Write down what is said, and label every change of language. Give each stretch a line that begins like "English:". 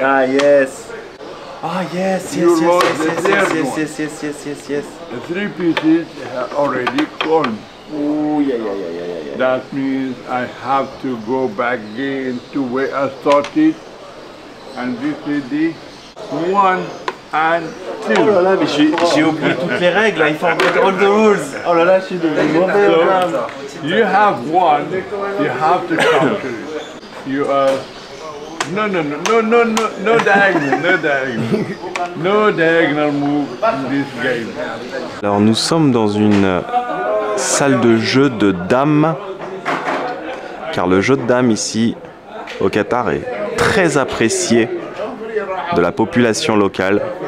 English: Yes. Yes. You roll the Yes. The three pieces are already gone. Oh yeah. That means I have to go back again to where I started. And this is the 1 and 2.
French: Oh là là, mais j'ai oublié toutes les règles.
English: I forgot all the rules.
French: Oh là là, je suis devenu mauvais.
English: So, you have one, you have to counter it. You are... No diagonal move in this game.
French: Alors nous sommes dans une salle de jeu de dames, car le jeu de dames ici au Qatar est très apprécié de la population locale.